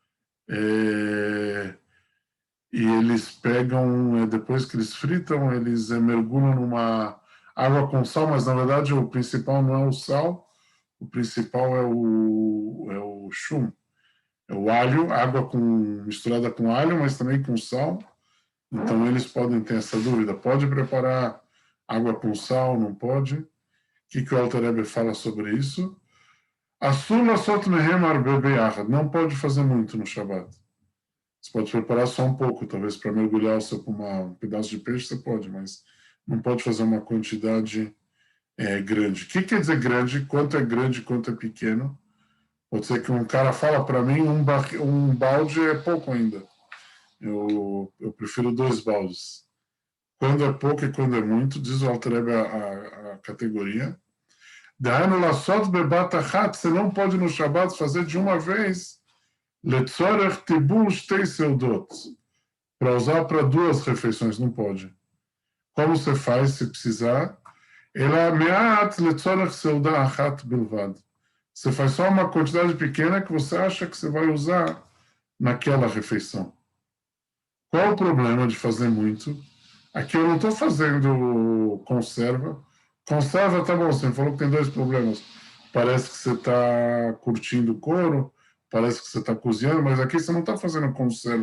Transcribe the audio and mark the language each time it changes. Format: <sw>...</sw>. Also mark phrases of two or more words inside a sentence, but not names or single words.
<pt>e eles pegam, depois que eles fritam, eles mergulham numa água com sal, mas na verdade o principal não é o sal, o principal é o chum, é o alho, água misturada com alho, mas também com sal. Então eles podem ter essa dúvida, pode preparar água com sal, não pode? O que o Alter Rebbe fala sobre isso?</pt> <he>אסור לעשות מהם הרבה ביחד,</he> <pt>não pode fazer muito no Shabbat. Você pode preparar só um pouco, talvez para mergulhar um pedaço de peixe, você pode, mas não pode fazer uma quantidade grande. O que quer dizer grande? Quanto é grande, quanto é pequeno? Pode ser que um cara fala para mim, um balde é pouco ainda. Eu prefiro 2 baldes. Quando é pouco e quando é muito, diz o Alter Rebbe a categoria.</pt> <he>Daí לעשות בבת אחת,</he> <pt>você não pode no Shabbat fazer de uma vez</pt> <he>לצורך טיבול שתי סעודות,</he> <pt>para usar para 2 refeições, não pode. Como você faz se precisar?</pt> <he>אלא מעט לצורך סעודה אחת בלבד.</he> <pt>Você faz só uma quantidade pequena que você acha que você vai usar naquela refeição. Qual o problema de fazer muito? Aqui eu não estou fazendo conserva. Conserva, tá bom, você falou que tem 2 problemas. Parece que você está curtindo couro, parece que você está cozinhando, mas aqui você não está fazendo conserva.</pt>